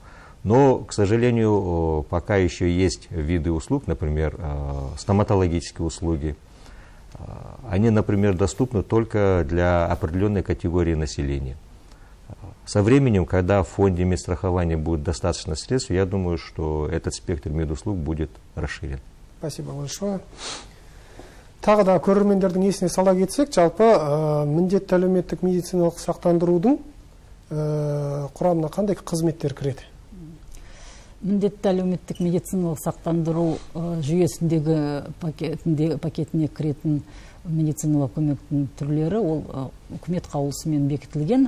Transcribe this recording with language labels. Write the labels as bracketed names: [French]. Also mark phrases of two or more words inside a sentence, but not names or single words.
[Russian] Но, к сожалению, пока еще есть виды услуг, например, стоматологические услуги. Они, например, доступны только для определенной категории населения. Со временем, когда в фонде медстрахования будет достаточно средств, я думаю, что этот спектр медуслуг будет расширен. Спасибо большое. [Kazakh] Тағы да көрермендердің есіне сала кетсек, жалпы міндетті әлеуметтік медициналық сақтандырудың құрамына қандай қызметтер кіреді? Міндетті әлеуметтік медициналық сақтандыру жүйесіндегі пакетіне кіретін медициналық көмектің түрлері ол үкімет қаулысымен бекітілген.